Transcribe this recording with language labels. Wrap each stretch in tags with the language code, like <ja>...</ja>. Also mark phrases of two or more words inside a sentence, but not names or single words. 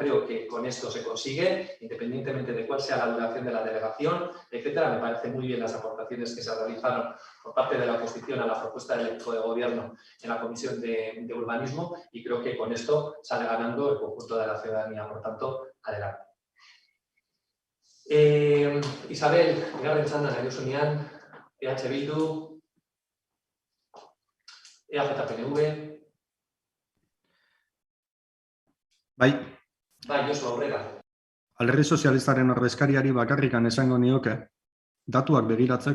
<es>Creo que con esto se consigue, independientemente de cuál sea la duración de la delegación, etcétera. Me parecen muy bien las aportaciones que se realizaron por parte de la oposición a la propuesta del equipo de gobierno en la Comisión de Urbanismo y creo que con esto sale ganando el conjunto de la ciudadanía. Por tanto, adelante.</es> <eu>Isabel, Garren Txandan, Ayusunian, EH Bildu, EAJPNV. Bai, Josu, aurrera. Alderdi Sozialistaren ordezkariari bakarrikan esango nioke, datuak begiratzeko.</eu>